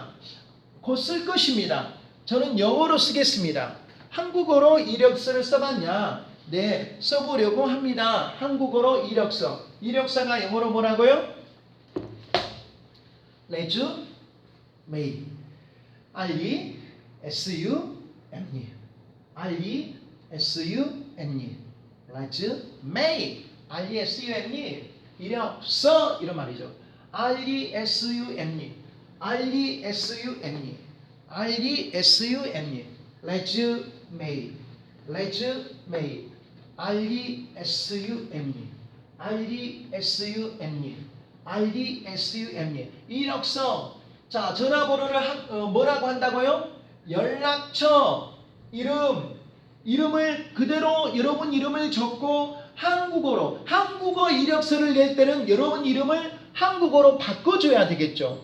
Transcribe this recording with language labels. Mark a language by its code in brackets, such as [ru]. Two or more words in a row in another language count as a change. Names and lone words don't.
[ko] 곧 쓸 것입니다. 저는 영어로 쓰겠습니다. 한국어로 이력서를 써봤냐? 네, 써보려고 합니다. 한국어로 이력서. 이력서가 영어로 뭐라고요? [en] resume. R-E-S-U-M-E. R-E-S-U-M-E. resume. R-E-S-U-M-E. [ko] 이력서 이런 말이죠. [en] R-E-S-U-M-E. R-E-S-U-M-E. R-E-S-U-M-E. resume. resume. R-E-S-U-M-E. R-E-S-U-M-E. IDSUME. [ko] 이력서. 자, 전화번호를 뭐라고 한다고요? 연락처, 이름을 그대로 여러분 이름을 적고 한국어로, 한국어 이력서를 낼 때는 여러분 이름을 한국어로 바꿔줘야 되겠죠.